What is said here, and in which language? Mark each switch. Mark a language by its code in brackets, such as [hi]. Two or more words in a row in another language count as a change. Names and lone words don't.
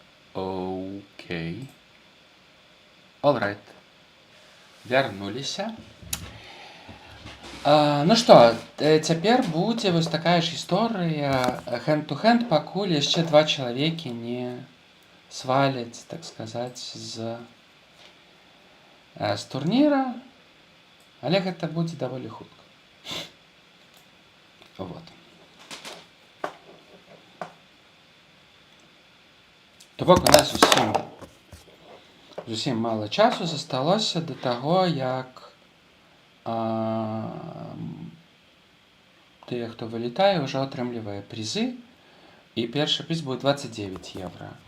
[en] Окей. Alright. [be] Вярнуліся. Ну што, цяпер будзе вось такая ж гісторыя hand-to-hand, пакуль яшчэ 2 чалавекі не сваляць, так сказаць, з турніра, але гэта будзе даволі хутка. Вот. То бок у нас зусім мала часу засталося да таго, як тыя, хто вылетае, ўжо атрымлівае прызы, і першы прыз будзе 29 евро.